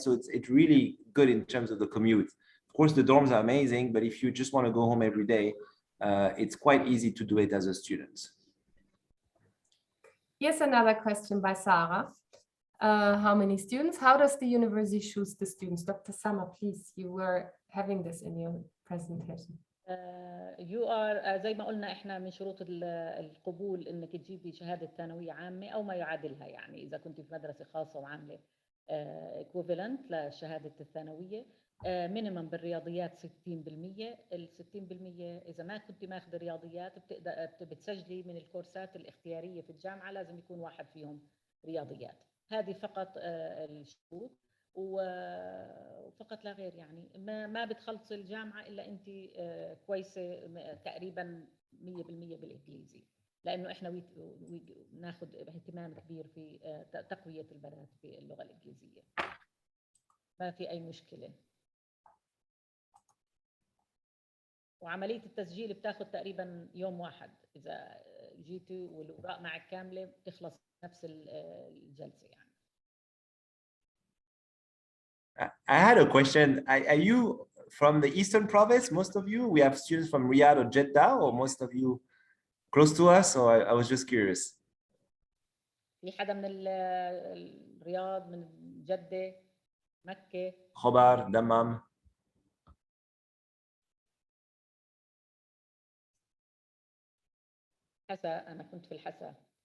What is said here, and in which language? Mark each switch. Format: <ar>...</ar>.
<en>So it's really good in terms of the commute. Of course, the dorms are amazing, but if you just want to go home every day, it's quite easy to do it as a student. Here's another question by Sarah. How many students? How does the university choose the students? Dr. Samar, please, you were having this in your presentation. You are</en> <ar>زي ما قلنا احنا من شروط القبول انك تجيبي شهاده ثانويه عامه او ما يعادلها، يعني اذا كنت في مدرسه خاصه وعامله equivalent لشهاده الثانويه. مينيمم بالرياضيات 60%. ال 60% اذا ما كنت ماخذه رياضيات بتسجلي من الكورسات الاختياريه في الجامعه، لازم يكون واحد فيهم رياضيات. هذه فقط الشروط وفقط لا غير. يعني ما بتخلصي الجامعه الا انت كويسه تقريبا 100% بالانجليزي، لانه احنا ناخذ اهتمام كبير في تقويه البنات في اللغه الانجليزيه. ما في اي مشكله. وعمليه التسجيل بتاخذ تقريبا يوم واحد، اذا جيتوا والاوراق معك كامله بتخلص نفس الجلسه يعني.</ar> <en>I had a question. Are you from the Eastern Province? Most of you? We have students from Riyadh or Jeddah, or most of you close to us? So I was just curious.</en> <ar>في حدا من الرياض، من جدة، مكة؟ خبر، دمام. حسا، أنا كنت في الحسا.</ar>